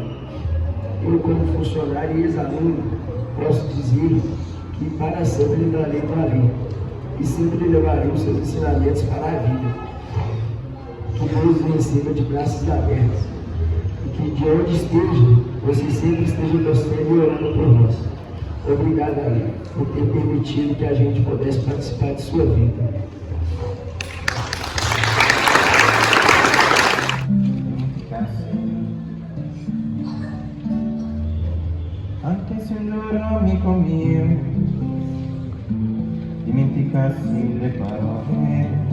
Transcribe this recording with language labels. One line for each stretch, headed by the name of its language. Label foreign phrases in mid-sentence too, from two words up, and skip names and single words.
Portuguese: Eu, como funcionário e ex-aluno, posso dizer que para sempre entrarei para ali e sempre levarei os seus ensinamentos para a vida. Que Deus o receba de braços abertos e que de onde esteja, você sempre esteja torcendo e orando por nós. Obrigado, Ali, por ter permitido que a gente pudesse participar de sua vida.
Italian: Anche se un giorno, amico mio, dimenticassi le parole,